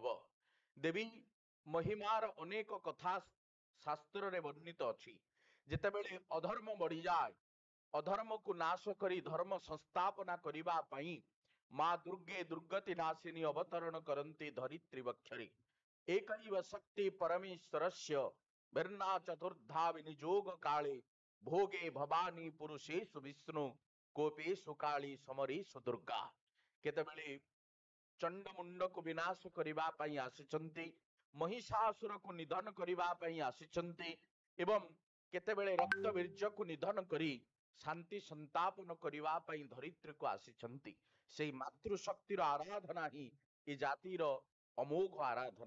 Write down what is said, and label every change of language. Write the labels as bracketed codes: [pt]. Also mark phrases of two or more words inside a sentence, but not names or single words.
[or] ଦେବୀ ମହିମାର ଅନେକ କଥା ଶାସ୍ତ୍ରରେ ବର୍ଣ୍ଣିତ ଅଛି। ଯେତେବେଳେ ଅଧର୍ମ ବଢ଼ିଯାଏ, ଅଧର୍ମକୁ ନାଶ କରି ଧର୍ମ ସଂସ୍ଥାପନା କରିବା ପାଇଁ ମା ଦୁର୍ଗେ ଦୁର୍ଗତି ନାଶିନୀ ଅବତରଣ କରନ୍ତି ଧରିତ୍ରୀ ବକ୍ଷରେ। [sa] एकैव शक्ति परमेश्वरस्य वर्णा चतुर्धा विनियोग काले, भोगे भवानी पुरुषेषु विष्णु कोपेषु काली समरेषु दुर्गा। [or] केतेबेले चंडमुंडକୁ विनाश କରିବା ପାଇଁ ଆସିଛନ୍ତି, ମହିଷାସୁରକୁ ନିଧନ କରିବା ପାଇଁ ଆସିଛନ୍ତି ଏବଂ କେତେବେଳେ ରକ୍ତବୀର୍ଯ୍ୟକୁ ନିଧନ କରି ଶାନ୍ତି ସନ୍ତାପନ କରିବା ପାଇଁ ଧରିତ୍ରୀକୁ ଆସିଛନ୍ତି। ସେହି ମାତୃଶକ୍ତିର ଆରାଧନା ହିଁ ଏ ଜାତିର ଅମୋଘ ଆରାଧନା।